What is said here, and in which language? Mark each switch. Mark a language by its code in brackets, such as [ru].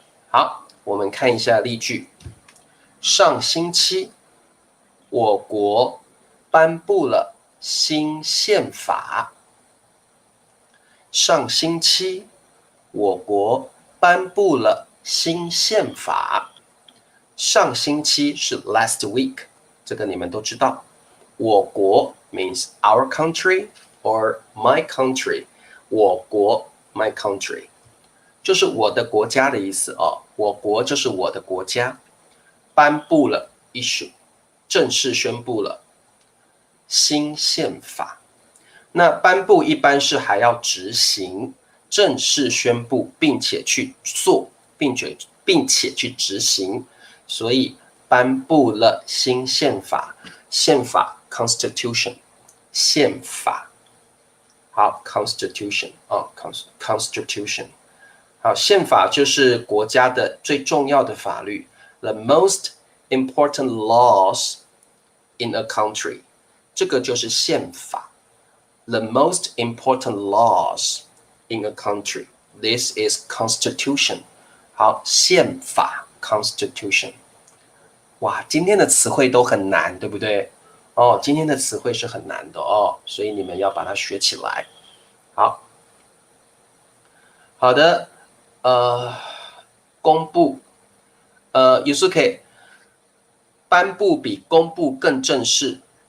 [zh] 好，我们看一下例句。上星期，我国颁布了新宪法。上星期，我国颁布了新宪法。上星期是 [en] last week， [zh] 这个你们都知道。我国 [en] means our country or my country， [zh] 我国 [en] my country [zh] 就是我的国家的意思哦。我国就是我的国家。颁布了 issue， 正式宣布了新宪法。那颁布一般是还要执行，正式宣布并且去做，并且去执行。所以颁布了新宪法，宪法 constitution， 宪法。 [en] 好 constitution constitution。 [zh] 好，宪法就是国家的最重要的法律 [en] ，the most important laws in a country， [zh] 这个就是宪法 [en] ，the most important laws in a country， this is constitution。 [zh] 好，宪法 constitution。哇，今天的词汇都很难，对不对？今天的词汇是很难的哦，所以你们要把它学起来。好的，公布，Yusuke， 颁布比公布更正式。